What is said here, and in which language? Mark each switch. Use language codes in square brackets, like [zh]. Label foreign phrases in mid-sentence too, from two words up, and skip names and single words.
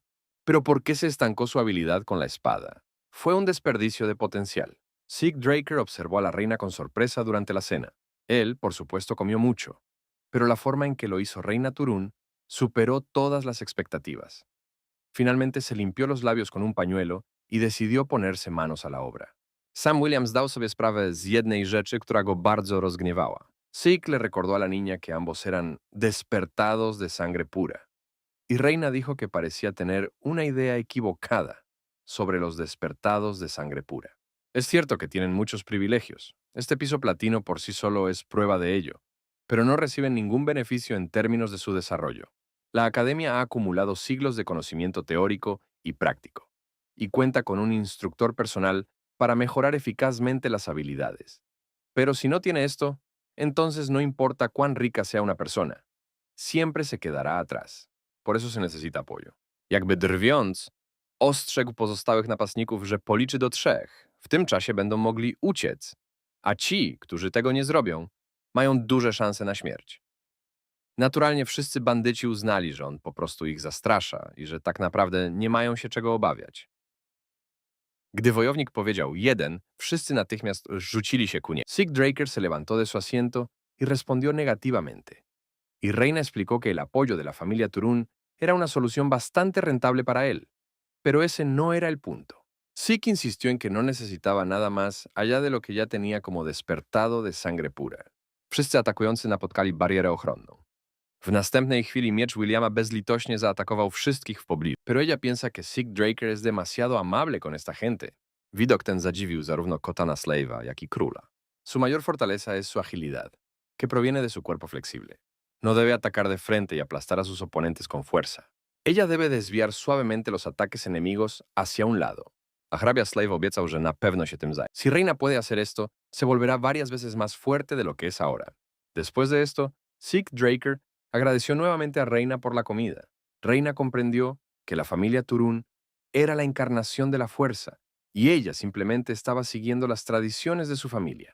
[es] ¿Pero por qué se estancó su habilidad con la espada? Fue un desperdicio de potencial. Sig Draker observó a la reina con sorpresa durante la cena. Él, por supuesto, comió mucho, pero la forma en que lo hizo Reina Turun superó todas las expectativas. Finalmente se limpió los labios con un pañuelo y decidió ponerse manos a la obra. [pl] Sam Williams dał sobie sprawę z jednej rzeczy, która go bardzo rozgniewała. [es] Sig le recordó a la niña que ambos eran despertados de sangre pura, y Reina dijo que parecía tener una idea equivocada sobre los despertados de sangre pura. Es cierto que tienen muchos privilegios. Este piso platino por sí solo es prueba de ello, pero no reciben ningún beneficio en términos de su desarrollo. La academia ha acumulado siglos de conocimiento teórico y práctico, y cuenta con un instructor personal para mejorar eficazmente las habilidades. Pero si no tiene esto, entonces no importa cuán rica sea una persona, siempre se quedará atrás. Por eso se necesita apoyo. [pl] Jakby drwiąc, ostrzegł pozostałych napastników, że policzy do 3. W tym czasie będą mogli uciec, a ci, którzy tego nie zrobią, mają duże szanse na śmierć. Naturalnie wszyscy bandyci uznali, że on po prostu ich zastrasza i że tak naprawdę nie mają się czego obawiać. Gdy wojownik powiedział 1, wszyscy natychmiast rzucili się ku niemu. [es] Sig Draker se levantó de su asiento y respondió negativamente. Y Reina explicó que el apoyo de la familia Turun era una solución bastante rentable para él, pero ese no era el punto. Sig insistió en que no necesitaba nada más allá de lo que ya tenía como despertado de sangre pura. [pl] Wszyscy atakujący napotkali barierę ochronną. W następnej chwili miecz Williama bezlitośnie zaatakował wszystkich w pobliżu. [es] Pero ella piensa que Sick Draker es demasiado amable con esta gente. [pl] Widok ten zadziwił zarówno Kotana Slave'a, jak i króla. [es] Su mayor fortaleza es su agilidad, que proviene de su cuerpo flexible. No debe atacar de frente y aplastar a sus oponentes con fuerza. Ella debe desviar suavemente los ataques enemigos hacia un lado. [pl] A hrabia Slave obiecał, że na pewno się tym zajmie. [es] Si Reina puede hacer esto, se volverá varias veces más fuerte de lo que es ahora. Después de esto, Sick Draker agradeció nuevamente a Reina por la comida. Reina comprendió que la familia Turún era la encarnación de la fuerza y ella simplemente estaba siguiendo las tradiciones de su familia.